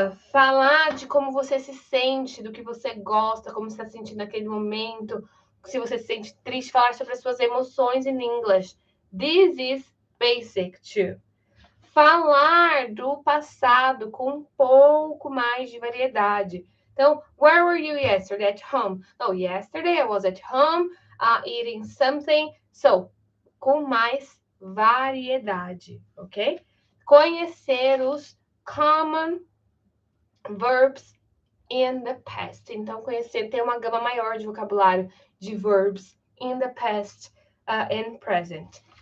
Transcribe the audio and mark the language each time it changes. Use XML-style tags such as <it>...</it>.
<pt>Falar de como você se sente, do que você gosta, como você está sentindo naquele momento, se você se sente triste, falar sobre as suas emoções</pt> <en>in English. This is basic too.</en> <pt>Falar do passado com um pouco mais de variedade. Então,</pt> <en>where were you yesterday? At home. Oh, yesterday I was at home eating something.</en> <pt>So, com mais variedade, ok? Conhecer os</pt> <en>common verbs in the past.</en> <pt>Então, conhecer, ter uma gama maior de vocabulário de</pt> <en>verbs in the past and present.</en>